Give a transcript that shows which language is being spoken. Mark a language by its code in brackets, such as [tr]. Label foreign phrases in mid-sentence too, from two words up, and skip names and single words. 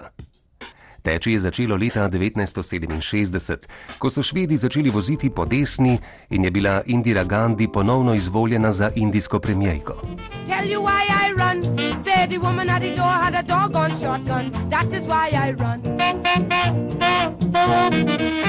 [sl] Teči je začelo leta 1967, ko so Švedi začeli voziti po desni in je bila Indira Gandhi ponovno izvoljena za indijsko premierko. [en] Tell you why I run, say the woman at the door had a doggone shotgun. That is why I run.